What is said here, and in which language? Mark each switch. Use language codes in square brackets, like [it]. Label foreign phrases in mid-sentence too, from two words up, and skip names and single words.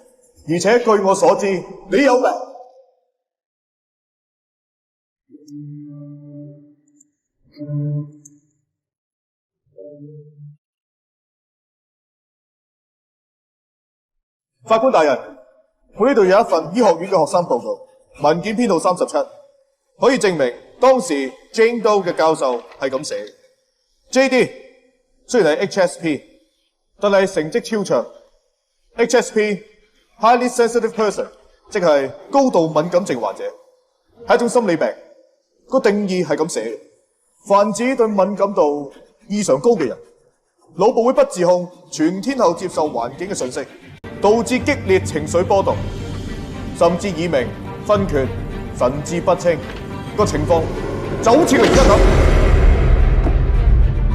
[yue] 而且據我所知，你有病。法官大人，我呢度有一份醫學院嘅學生報告，文件編號37，可以證明當時 Jane Doe 嘅教授係咁寫。JD 雖然係 HSP， 但係成績超卓。HSP [en] highly sensitive person， [yue] 即係高度敏感症患者，係一種心理病。個定義係咁寫嘅：凡指對敏感度異常高嘅人，腦部會不自控全天候接受環境嘅信息。導致激烈情緒波動，甚至耳鳴、昏厥、神志不清，個情況就好似佢而家咁。